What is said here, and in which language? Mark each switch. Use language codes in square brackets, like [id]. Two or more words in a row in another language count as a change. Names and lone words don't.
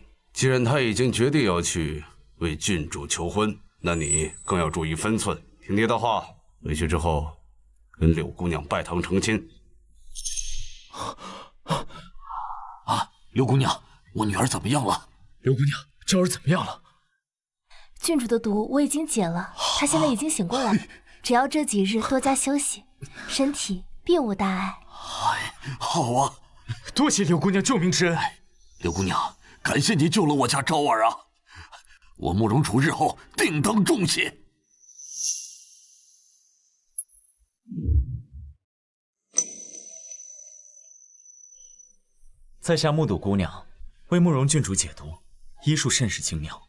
[zh] 既然他已經決定要去為郡主求婚，那你更要注意分寸，聽爹的話。回去之後，跟柳姑娘拜堂成親。柳姑娘，我女兒怎麼樣了？柳姑娘，昭兒怎麼樣了？郡主的毒我已經解了，她現在已經醒過來，只要這幾日多加休息，身體並無大礙。好啊，多謝柳姑娘救命之恩。柳姑娘，感謝你救了我家昭兒啊！我慕容楚日後定當重謝。在下目睹姑娘为慕容郡主解毒，醫術甚是精妙。